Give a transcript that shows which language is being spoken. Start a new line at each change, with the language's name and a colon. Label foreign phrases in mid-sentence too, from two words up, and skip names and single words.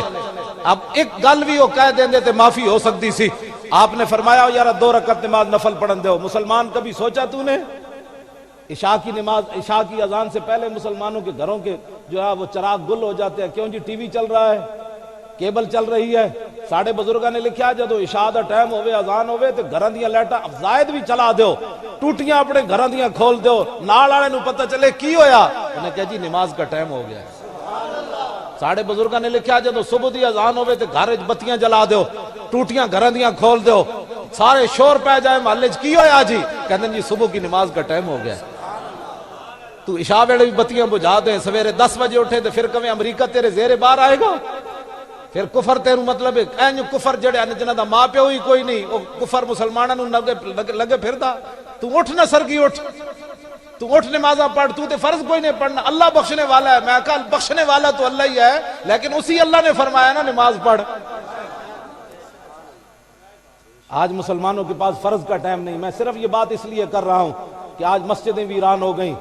Punjabi: اب ایک گل بھی وہ کہہ دیں دے تے معافی ہو سکتی سی۔ آپ نے فرمایا یارہ 2 رکعت نماز نفل پڑھن دو۔
Urdu: مسلمان کبھی سوچا تو نے عشاء کی نماز، عشاء کی اذان سے پہلے مسلمانوں کے گھروں کے جو ہے وہ چراغ گل ہو جاتے ہیں؟ کیوں جی ٹی وی چل رہا ہے، کیبل چل رہی ہے۔
Punjabi: ساڑھے بزرگاں نے لکھیا جدو عشاء دا ٹائم ہوئے اذان ہوئے تے گھراں دیاں لائٹاں زائد بھی چلا دیو، ٹوٹیاں اپنے گھراں دیاں کھول دیو، نال والے نوں پتہ چلے کی ہویا،
Urdu: انہیں کہا جی نماز کا ٹائم ہو گیا ہے۔
Punjabi: ساڑھے بزرگاں نے لکھیا جدو صبح دی اذان ہوئے تے گھر وچ بتیاں جلا دیو، ٹوٹیاں گھراں دیاں کھول دیو، سارے شور پہ جائے محلے وچ کی ہویا جی؟
Urdu: کہندے جی صبح کی نماز کا ٹائم ہو گیا ہے۔
Punjabi: تو عشاء ویلے بھی بتیاں بجھا دیں، سویرے 10 بجے اٹھے تے
Urdu: پھر کبھی امریکہ تیرے زیر بار آئے گا؟
Punjabi: پھر کفر تیروں مطلب ہے اینج کفر جڑے جنہاں دا ماں پیو ہی کوئی نہیں، وہ کفر مسلماناں نوں لگے پھردا۔ تو اٹھ نہ سرگی اٹھ، تو اٹھ نمازاں پڑھ، تو تے فرض کوئی نہیں پڑھنا، اللہ بخشنے والا ہے۔
Urdu: میں کہا بخشنے والا تو اللہ ہی ہے، لیکن اسی اللہ نے فرمایا نا نماز پڑھ۔ آج مسلمانوں کے پاس فرض کا ٹائم نہیں۔ میں صرف یہ بات اس لیے کر رہا ہوں کہ آج مسجدیں ویران ہو گئیں۔